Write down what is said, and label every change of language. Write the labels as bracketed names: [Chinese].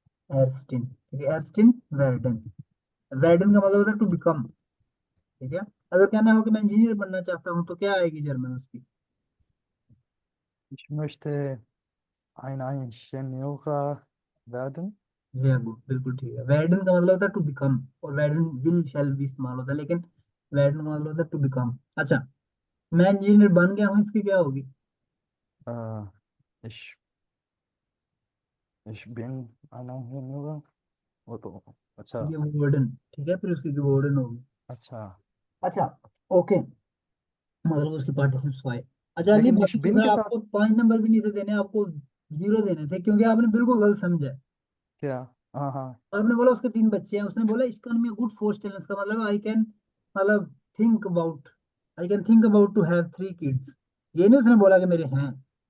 [Hindi] एर्स्टिन, ठीक है, एर्स्टिन वेर्डन, वेर्डन का मतलब होता है टू बिकम, ठीक है। अगर कहना हो कि मैं इंजीनियर बनना चाहता हूँ तो क्या आएगी जर्मन उसकी? [German] Ich möchte ein Ingenieur werden. [Hindi] Very good, बिल्कुल ठीक है। वेर्डन का मतलब होता है टू बिकम, और वेर्डन विल शैल भी इस्तेमाल होता है, लेकिन वेर्डन का मतलब होता है टू बिकम। अच्छा, मैं इंजीनियर बन गया हूँ, इसकी क्या होगी? [German] Äh, ich, ich bin ein Ingenieur. Oder, [Hindi] अच्छा ये वर्डन, ठीक है, फिर उसकी वर्डन होगी। अच्छा। अच्छा, ओके, मतलब उसकी पार्टिसिपेंट्स आए। अच्छा अली, लेकिन [German] ich [Hindi] बाकी [German] bin [Hindi] दूसरा के साथ आपको 5 नंबर भी नहीं थे देने, आपको 0 देने थे, क्योंकि आपने बिल्कुल गलत समझा है। क्या? हाँ हाँ। आपने बोला उसके 3 बच्चे हैं, उसने बोला इसका में गुड फोर्स टेलेंस का मतलब आई कैन, मतलब think about, I can think about to have 3 kids, ये नहीं उसने बोला कि मेरे हैं,